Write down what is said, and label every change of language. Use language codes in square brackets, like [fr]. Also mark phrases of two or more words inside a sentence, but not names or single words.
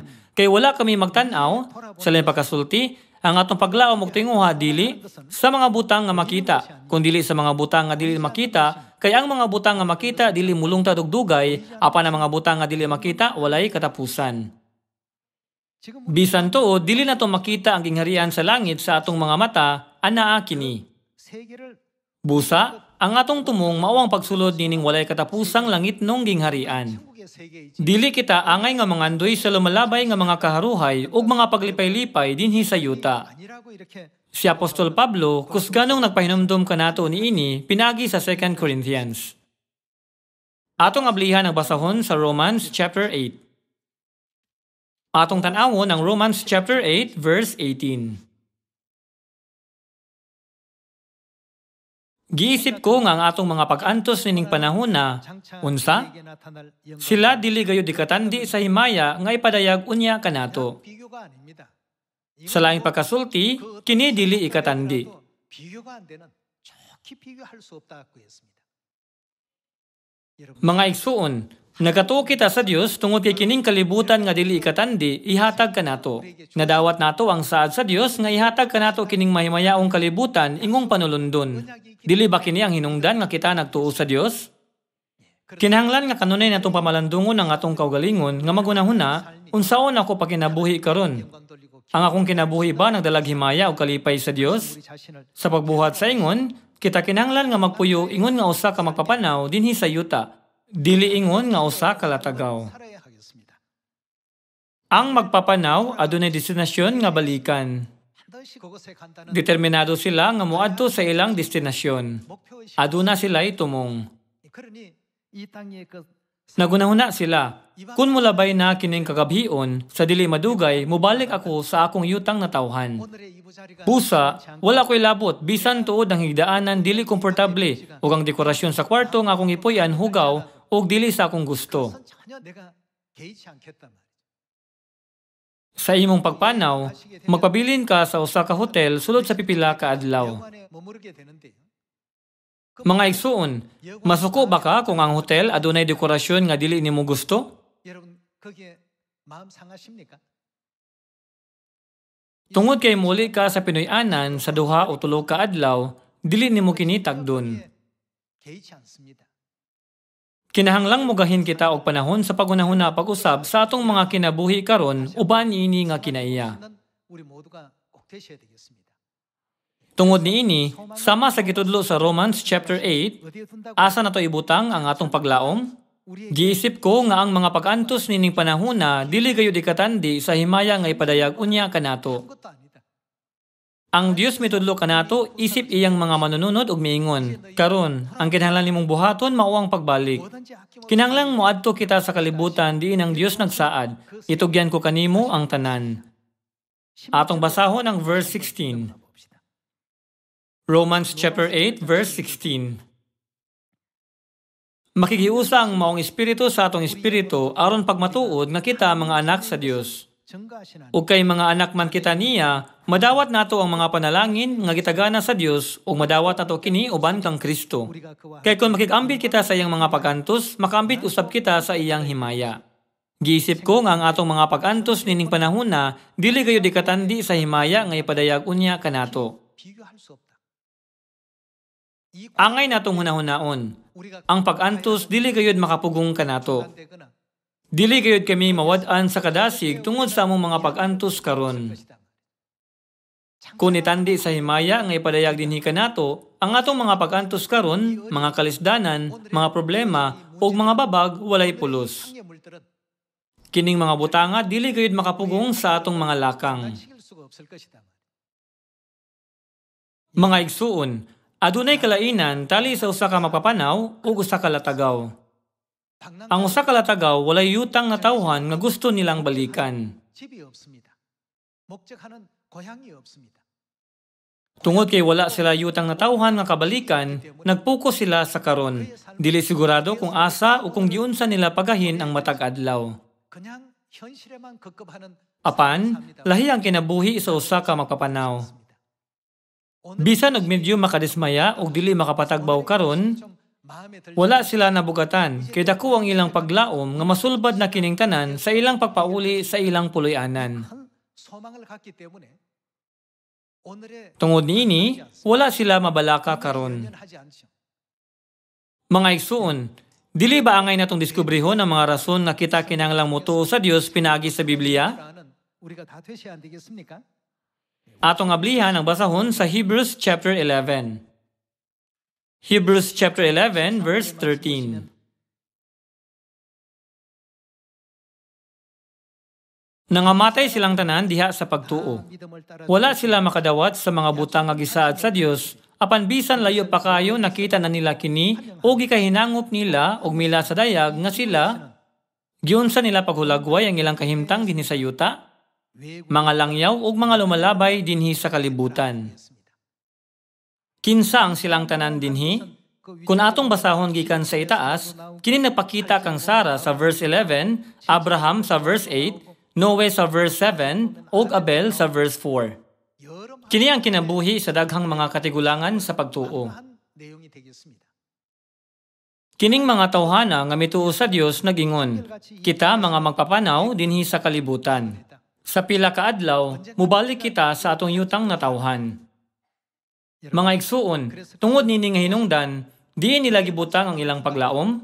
[ceb] Kay wala kami magtan-aw, sa laing pagkasulti, ang atong paglaom og tinguha dili sa mga butang nga makita, kun dili sa mga butang nga dili makita, kay ang mga butang nga makita dili mulungtad og dugay, apan ang mga butang nga dili makita walay katapusan. [ko] 지금 [ceb] Bisan tuod dili nato makita ang gingharian sa langit sa atong mga mata, anaa kini. [ko] 세계를 [ceb] Busa, ang atong tumong mao ang pagsulod nining walay katapusang langit nung gingharian. [ko] 천국의 세계이지 [ceb] Dili kita angay nga mangandoy sa lumalabay nga mga kaharuhay ug mga paglipay-lipay dinhi sa yuta. [ko] 아니라고 이렇게 [ceb] Si Apostol Pablo, kusganong nagpahinumdum kanato niini pinagi sa 2 Corinthians. Atong ablihan ang basahon sa Romans chapter 8. Atong tan-awon ang Romans chapter 8 verse 18. Giisip ko nga ang atong mga pag-antos nining panahon na, unsa? [ko] 우리에게 나타날 영광. [ceb] Sila dili gayud ikatandi sa himaya nga ipadayag unya kanato. [ko] 비교가 아닙니다. [ceb] Sa laing pagkasulti, kini dili ikatandi. [ko] 비교가 안 되는 좋게 비교할 수 없다고 했습니다. 여러분 [ceb] Mga igsuon, nagatuo kita sa Dios tungod kay kining kalibutan nga dili ikatandi, ihatag kanato. Nadawat nato ang saad sa Dios nga ihatag kanato kining mahimayaong kalibutan ingong panulundon. Dili ba kini ang hinungdan nga kita nagtuo sa Dios? Kinahanglan nga kanunay natong pamalandungon ang atong kaugalingon nga magunahuna unsaon ako pagkinabuhi karon. [ko] 영광 돌리고 [ceb] Ang akong kinabuhi ba nagdalag himaya o kalipay sa Dios? [ko] 우리 자신을 [ceb] Sa pagbuhat sa ingon, kita kinahanglan nga magpuyo ingon nga usa ka magpapanaw dinhi sa yuta. Dili ingon nga usa ka latagaw. [ko] 살아야 하겠습니다. [ceb] Ang magpapanaw adunay destinasyon nga balikan. [ko] 반드시 그것에 간다는 [ceb] Determinado sila nga moadto sa ilang destinasyon. [ko] 목표의식. [ceb] Aduna sila'y tumong. [ko] 그러니 이 땅의 그 [ceb] Nagunahuna sila. Kung mulabay na kining kagabhion, sa dili madugay, mubalik ako sa akong yutang na tawhan. [ko] 오늘의 이부자리가 [ceb] Pusa, wala ko'y labot, bisan tuod ang higdaanan dili komportable, ug ang dekorasyon sa kwarto nga akong ipuyan hugaw, ug dili sa akong gusto. [ko] 그것은 전혀 내가 개의치 않겠단 말이죠. [ceb] Sa imong pagpanaw, magpabilin ka sa usa ka hotel sulod sa pipila ka adlaw. [ko] 영안에 머무르게 되는데요. [ceb] Mga igsuon, masuko ba ka kung ang hotel adunay dekorasyon nga dili nimo gusto? [ko] 여러분 거기에 마음 상하십니까? [ceb] Tungod kay muli ka sa Pinoy-anan sa duha o tulo ka adlaw, dili nimo kini tagdon. [ko] 개의치 않습니다. [ceb] Kinahanglang mugahin kita og panahon sa pagunahuna pag-usab sa atong mga kinabuhi karon uban niini nga kinaiya. [ko] 우리 모두가 꼭 되셔야 되겠습니다. [ceb] Tungod niini, sama sa gitudlo sa Romans chapter 8, [ko] 어디에 둔다고 [ceb] asa nato ibutang ang atong paglaom? Giisip ko nga ang mga pag-antos nining panahona dili gayud ikatandi sa himaya nga ipadayag unya kanato. [ko] 것도 아니다. [ceb] Ang Dios mitudlo kanato isip iyang mga manununod ug miingon. Karon, ang kinahanglan nimong buhaton mao ang pagbalik. [ko] 뭐든지 아낌없이 [ceb] Kinahanglang moadto kita sa kalibutan diin ang Dios nagsaad. Itugyan ko kanimo ang tanan. Atong basahon ang verse 16. Romans chapter 8 verse 16. Makigiusa ang maong espiritu sa atong espiritu aron pagmatuod nga kita mga anak sa Dios. [ko] 증거하시는 [ceb] Ug kay mga anak man kita niya, madawat nato ang mga panalangin nga gitagana sa Dios ug madawat nato kini uban kang Kristo. [ko] 우리가 그와 [ceb] Kay kung makikambit kita sa iyang mga pag-antos, makambit usab kita sa iyang himaya. Giisip ko nga ang atong mga pag-antos nining panahona dili gayud ikatandi sa himaya nga ipadayag unya kanato. [ko] 비교할 수 없다. [ceb] Angay natong hunahunaon. [ko] 우리가 [ceb] Ang pag-antos dili gayud makapugong kanato. [ko] 되거나 [ceb] Dili gayud kami mawad-an sa kadasig tungod sa among mga pag-antos karon. Kung itandi sa himaya nga ipadayag dinhi kanato, ang atong mga pag-antos karon, mga kalisdanan, mga problema ug mga babag walay pulos. [ko] 상의 물들은 [ceb] Kining mga butanga dili gayud makapugong sa atong mga lakang. [ko] 시킬 수가 없을 것이다. [ceb] Mga igsuon, adunay kalainan tali sa usa ka magpapanaw ug usa ka latagaw. Ang usa ka latagaw walay yutang nga tawhan nga gusto nilang balikan. [ko] 집이 없습니다. 목적하는 고향이 없습니다. [ceb] Tungod kay wala sila yutang na tawhan nga kabalikan, nagpokus sila sa karon. Dili sigurado kung asa o kung giunsa nila pagahin ang matag adlaw. [ko] 그냥 현실에만 급급하는 [ceb] Apan, lahi ang kinabuhi sa usa ka magpapanaw. Bisan og medyo makadismaya og dili makapatagbaw karon, wala sila nabugatan kay dako ang ilang paglaom nga masulbad na kining tanan sa ilang pagpauli sa ilang puloy-anan. [ko] 소망을 갖기 때문에 오늘의 [ceb] Tungod niini, wala sila mabalaka karon. [ko] 하지 않죠. [ceb] Mga igsuon, dili ba angay natong diskubrihon ang mga rason nga kita kinahanglang motuo sa Dios pinaagi sa Biblia? [ko] 라는 우리가 다 되셔야 안 되겠습니까? [ceb] Atong ablihan ang basahon sa Hebrews chapter 11. Hebrews chapter 11 verse 13. Nangamatay silang tanan diha sa pagtuo. [ko] 믿음을 따라 [ceb] Wala sila makadawat sa mga butang nga gisaad sa Dios, apan bisan layo pa kayo nakita na nila kini o gikahinangop nila og mila sa dayag nga sila giunsa nila paghulagway ang ilang kahimtang dinhi sa yuta, mga langyaw ug mga lumalabay dinhi sa kalibutan. Kinsa ang silang tanan dinhi? Kung atong basahon gikan sa itaas, kini nagpakita kang Sarah sa verse 11, Abraham sa verse 8, Noe sa verse 7, ug Abel sa verse 4. Kini ang kinabuhi sa daghang mga katigulangan sa pagtuo. [ko] 내용이 되겠습니다. [ceb] Kining mga tawhana nga mituo sa Dios nagingon, kita mga magpapanaw dinhi sa kalibutan. Sa pila ka adlaw, mubalik kita sa atong yutang na tawhan. Mga igsuon, tungod nini nga hinungdan, di nila gibutang ang ilang paglaom?